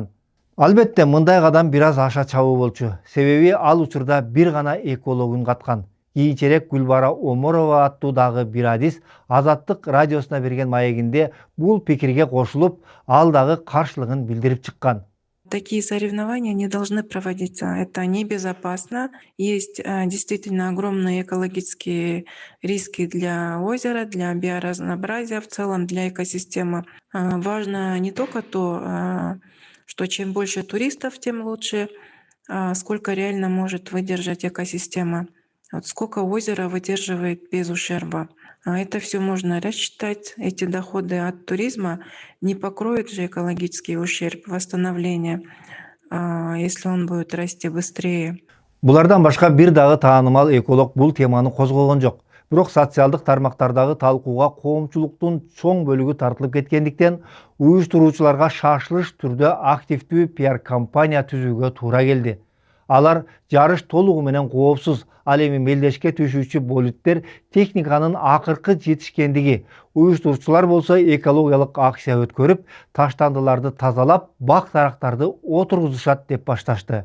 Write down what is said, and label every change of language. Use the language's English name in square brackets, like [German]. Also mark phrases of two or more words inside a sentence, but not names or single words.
[Kyrgyz] Албетте, мындай кадам бир аз аша чабуу болчу. Себеби ал учурда бир гана экологун каткан. Кийинчерээк Гүлбара Оморова аттуу дагы бир адис Азаттык радиосуна берген маегинде бул пикирге кошулуп, ал дагы каршылыгын билдирип чыккан. [Russian] Такие соревнования не должны проводиться. Это небезопасно. Есть действительно огромные экологические риски для озера, для биоразнообразия, в целом для экосистемы. Важно не только то, что чем больше туристов, тем лучше, сколько реально может выдержать экосистема. Вот сколько озеро выдерживает без ущерба. Это все можно рассчитать. Эти доходы от туризма не покроют же экологический ущерб восстановления, если он будет расти быстрее. [Kyrgyz] Булардан башка бир дагы таанымал эколог бул теманы козгогон жок. Бирок социалдык тармактардагы талкууга коомчулуктун чоң бөлүгү тартылып кеткендиктен, уюштуруучуларга шашылыш түрдө активдүү пиар компания түзүүгө туура келди. Алар жарыш толугу менен коопсуз, ал эми мелдешке түшүүчү болиттер техниканын акыркы жетишкендиги, уюштуруучулар болсо экологиялык акция өткөрүп, таштандыларды тазалап, бак дарактарды отургузушат деп башташты.